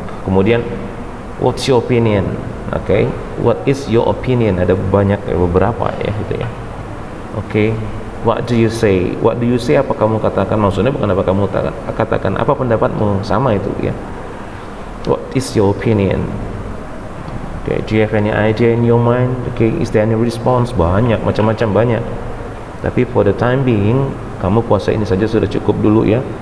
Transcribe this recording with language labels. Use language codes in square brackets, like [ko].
[en] Kemudian what's your opinion? Okay, what is your opinion? [id] Ada banyak, beberapa ya gitu ya. [en] Okay, what do you say? What do you say? [id] Apa kamu katakan? Maksudnya bukan apa kamu katakan, apa pendapatmu? Sama itu ya. [en] What is your opinion? Okay, do you have any idea in your mind? Okay, is there any response? [id] Banyak, macam-macam banyak. Tapi [en] for the time being, [id] kamu puasa ini saja sudah cukup dulu ya.